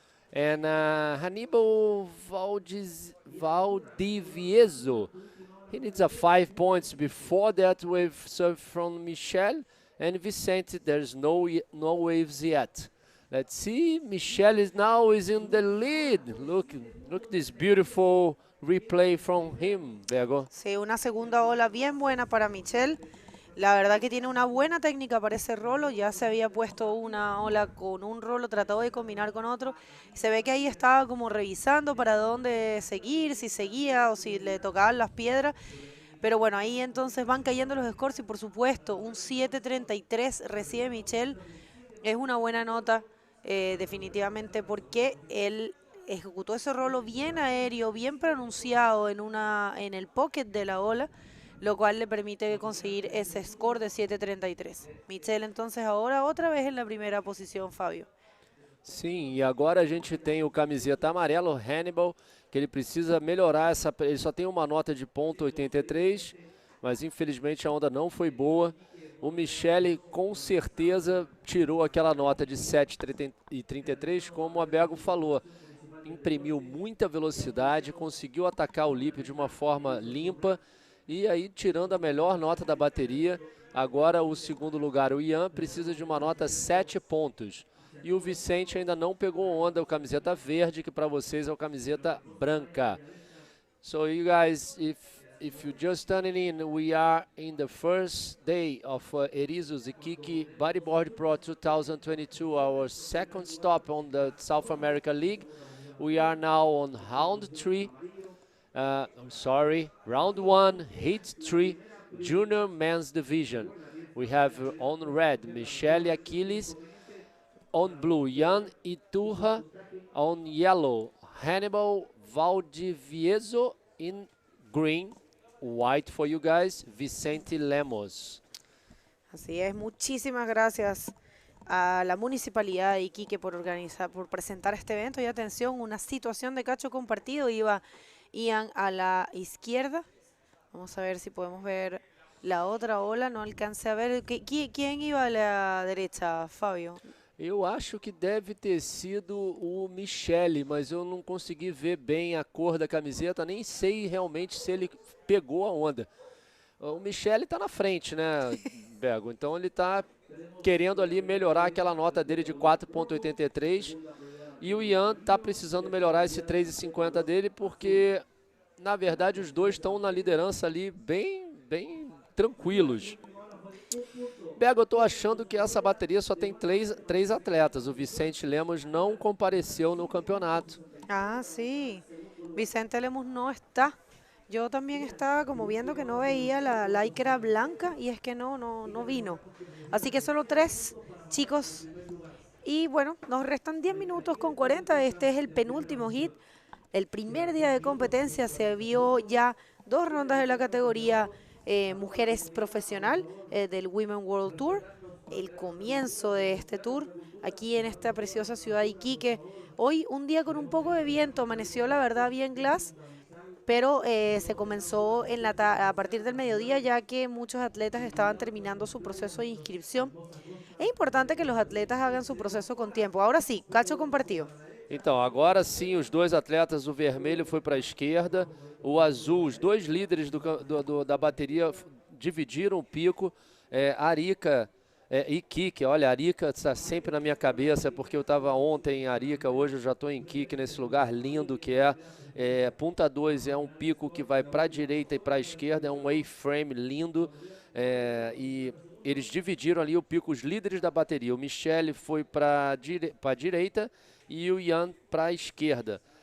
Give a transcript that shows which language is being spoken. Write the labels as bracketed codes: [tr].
[en] And Hannibal Valdivieso, he needs a 5 points before that wave serve from Michele. And Vicente, there's no waves yet. Let's see, Michele is in the lead. Look at this beautiful replay from him, Bego. [es] Sí, una segunda ola bien buena para Michelle. La verdad que tiene una buena técnica para ese rolo. Ya se había puesto una ola con un rolo, trató de combinar con otro. Se ve que ahí estaba como revisando para dónde seguir, si seguía o si le tocaban las piedras. Pero bueno, ahí entonces van cayendo los scores y por supuesto un 7.33 recibe Michelle. Es una buena nota. Definitivamente, porque él ejecutó ese rolo bien aéreo, bien pronunciado en el pocket de la ola, lo cual le permite conseguir ese score de 7.33. Michelle entonces ahora otra vez en la primera posición, Fábio. [pt] Sim, e agora a gente tem o camiseta amarelo, Hannibal, que ele precisa melhorar ele só tem uma nota de ponto 83, mas infelizmente a onda não foi boa. O Michele com certeza tirou aquela nota de 7,33, como a Bego falou. Imprimiu muita velocidade, conseguiu atacar o lip de uma forma limpa e aí tirando a melhor nota da bateria. Agora o segundo lugar, o Ian, precisa de uma nota 7 pontos. E o Vicente ainda não pegou onda, o camiseta verde, que para vocês é o camiseta branca. [en] So you guys, if you're just tuning in, we are in the first day of Erizos Iquique Bodyboard Pro 2022, our second stop on the South America League. We are now on round 1, heat 3, junior men's division. We have on red, Michele Achilles, on blue, Ian Iturra, on yellow, Hannibal Valdivieso, in green, white for you guys, Vicente Lemos. [es] Así es, muchísimas gracias a la Municipalidad de Iquique por presentar este evento. Y atención, una situación de cacho compartido. Iba Ian a la izquierda. Vamos a ver si podemos ver la otra ola. No alcancé a ver. ¿Quién iba a la derecha, Fábio? [pt] Eu acho que deve ter sido o Michele, mas eu não consegui ver bem a cor da camiseta, nem sei realmente se ele pegou a onda. O Michele está na frente, né, Bego? Então ele está querendo ali melhorar aquela nota dele de 4.83 e o Ian está precisando melhorar esse 3.50 dele porque, na verdade, os dois estão na liderança ali bem tranquilos. Bego, eu estou achando que essa bateria só tem três atletas. O Vicente Lemos não compareceu no campeonato. [es] Ah, sí. Vicente Lemos no está. Yo también estaba como viendo que no veía la lycra blanca y es que no vino. Así que solo 3 chicos. Y bueno, nos restan 10 minutos con 40. Este es el penúltimo hit. El primer día de competencia se vio ya 2 rondas de la categoría mujeres profesional del Women World Tour. El comienzo de este tour aquí en esta preciosa ciudad de Iquique. Hoy un día con un poco de viento, amaneció la verdad bien glass, pero se comenzó a partir del mediodía ya que muchos atletas estaban terminando su proceso de inscripción. [pt] É importante que os atletas [es] hagan su [pt] processo com tempo. Agora sim, cacho compartido. Então, agora sim, os 2 atletas, o vermelho foi para a esquerda, o azul, os 2 líderes da bateria dividiram o pico. Arica Iquique, olha, Arica está sempre na minha cabeça, porque eu estava ontem em Arica, hoje eu já estou em Iquique, nesse lugar lindo que Punta 2 é um pico que vai para a direita e para a esquerda, é um A-frame lindo, e eles dividiram ali o pico, os líderes da bateria. O Michele foi para a direita e o Ian para a esquerda.